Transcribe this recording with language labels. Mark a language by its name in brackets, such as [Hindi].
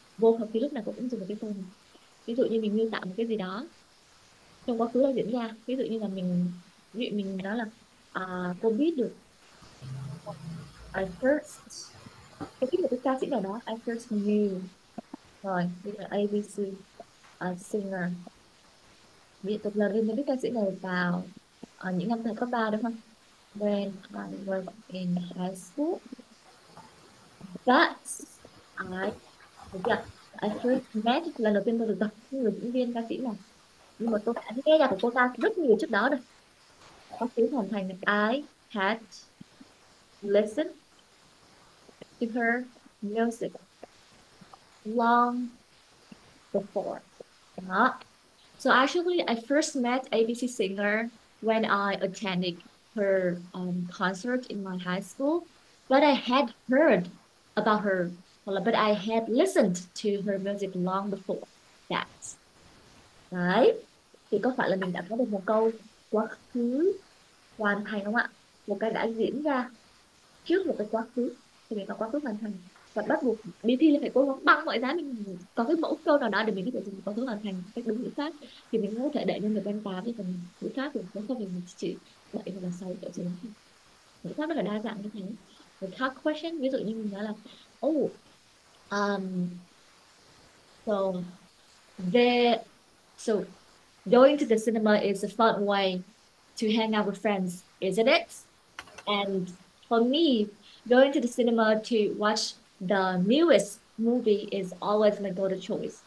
[Vietnamese] vô học thì lúc nào cũng dùng cái câu này. Ví dụ như mình miêu tả một cái gì đó trong quá khứ đã diễn ra, ví dụ như là ví dụ mình nói là cô biết được [English] I first, [Vietnamese] tôi biết được cái ca sĩ nào đó, [English] I first knew, [Vietnamese] rồi bây giờ ABC singer, bây giờ tôi lần lên biết ca sĩ này vào những năm thời cấp 3 đúng không? [English] When I was in high school, but I, [Vietnamese] được chưa? [English] I first met, [Vietnamese] lần đầu tiên tôi được gặp người diễn viên ca sĩ này, nhưng mà tôi đã nghe nhạc của cô ta rất nhiều trước đó rồi. Có tiếng hoàn thành là [English] I had listened to her music long before. [Vietnamese] Đó. [English] So actually, I first met ABC singer when I attended her concert in my high school, but I had heard about her, but I had listened to her music long before that. [Vietnamese] Đấy. Thì có phải là mình đã có được một câu quá khứ hoàn thành không ạ? Một cái đã diễn ra trước một cái quá khứ, thì mình có quá khứ hoàn thành, và bắt buộc đi thi là phải cố gắng bằng mọi giá mình có cái mẫu câu nào đó để mình có thể dùng quá khứ hoàn thành cách đúng ngữ pháp, thì mình có thể đẩy lên được bên 8 cái phần ngữ pháp được, nếu không thì mình chỉ 7 hoặc là 6 kiểu gì đó thôi. Ngữ pháp rất là đa dạng như thế. [English] Một talk question, [Vietnamese] ví dụ như mình nói là [English] oh um, so the so going to the cinema is a fun way to hang out with friends, isn't it? And for me, going to the cinema to watch the newest movie is always my go-to choice.